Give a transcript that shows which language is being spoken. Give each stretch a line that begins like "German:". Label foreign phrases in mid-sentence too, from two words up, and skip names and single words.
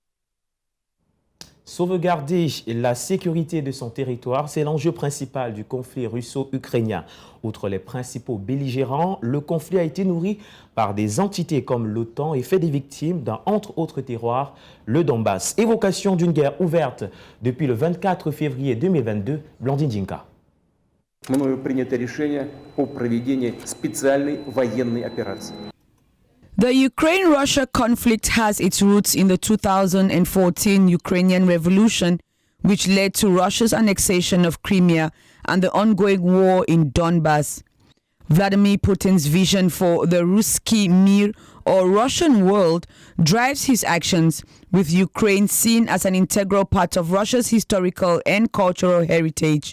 French: Sauvegarder la sécurité de son territoire, c'est l'enjeu principal du conflit russo-ukrainien. Outre les principaux belligérants, le conflit a été nourri par des entités comme l'OTAN et fait des victimes dans, entre autres terroirs, le Donbass. Évocation d'une guerre ouverte depuis le 24 février 2022, Blandine Djinka.
Russian: Мною принято решение о проведении специальной военной операции.
English: The Ukraine-Russia conflict has its roots in the 2014 Ukrainian Revolution, which led to Russia's annexation of Crimea and the ongoing war in Donbass. Vladimir Putin's vision for the Ruski Mir, or Russian world, drives his actions, with Ukraine seen as an integral part of Russia's historical and cultural heritage.